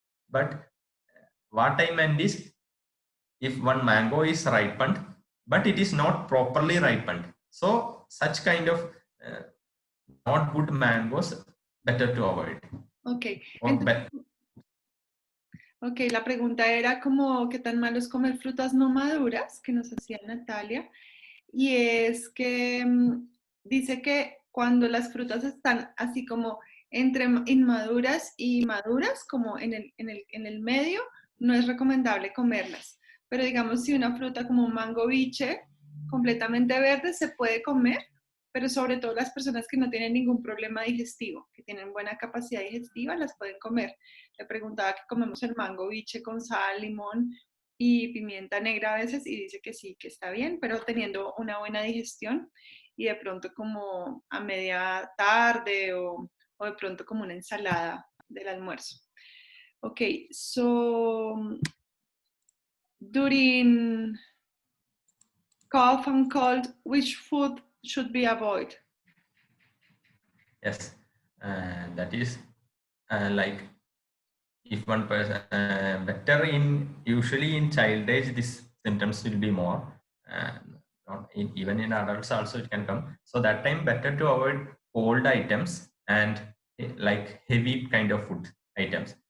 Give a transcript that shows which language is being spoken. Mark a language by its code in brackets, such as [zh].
[en] But what I meant is, if one mango is ripened but it is not properly ripened, so such kind of uh, not good mangoes better to avoid. Ok. Or [es] Entonces, ok, la pregunta era como qué tan malo es comer frutas no maduras, que nos hacía Natalia. Y es que dice que cuando las frutas están así como entre inmaduras y maduras, como en el medio, no es recomendable comerlas. Pero digamos, si una fruta como un mango biche completamente verde se puede comer, pero sobre todo las personas que no tienen ningún problema digestivo, que tienen buena capacidad digestiva, las pueden comer. Le preguntaba que comemos el mango biche con sal, limón y pimienta negra a veces, y dice que sí, que está bien, pero teniendo una buena digestión y de pronto como a media tarde o de pronto como una ensalada del almuerzo. [en] Okay, so during cough and cold, which food should be avoided? yes, that is like, if one person better in, usually in child age this symptoms will be more, not in, even in adults also it can come, so that time better to avoid cold items and like heavy kind of food items.